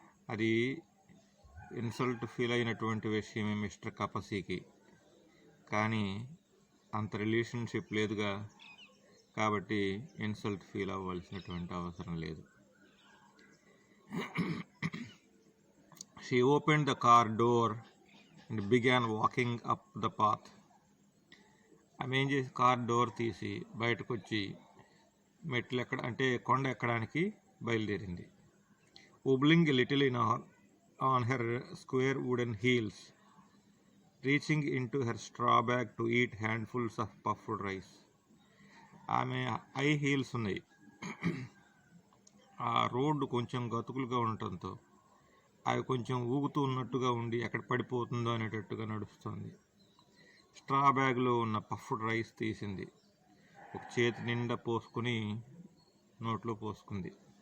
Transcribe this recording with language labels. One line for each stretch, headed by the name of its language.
Telugu: అది insult feel అయినటువంటి విషయమే మిస్టర్ కపసీకి. కానీ అంత రిలేషన్షిప్ లేదుగా, కాబట్టి ఇన్సల్ట్ ఫీల్ అవ్వాల్సినటువంటి అవసరం లేదు.
English: She opened the car door and began walking up the path.
Telugu: ఆమె ఏం చేసి కార్ డోర్ తీసి బయటకు వచ్చి మెట్లు కొండ ఎక్కడానికి బయలుదేరింది.
English: Wobbling a little on her square wooden heels, reaching into her straw bag to eat handfuls of puffed rice.
Telugu: ఆమె హై హీల్స్ ఉన్నాయి. ఆ రోడ్డు కొంచెం గతుకులుగా ఉండటంతో అవి కొంచెం ఊగుతూ ఉన్నట్టుగా ఉండి ఎక్కడ పడిపోతుందో అనేటట్టుగా నడుస్తుంది. స్ట్రా బ్యాగ్లో ఉన్న పఫ్డ్ రైస్ తీసింది. ఒక చేతి నిండా పోసుకొని నోట్లో పోసుకుంది.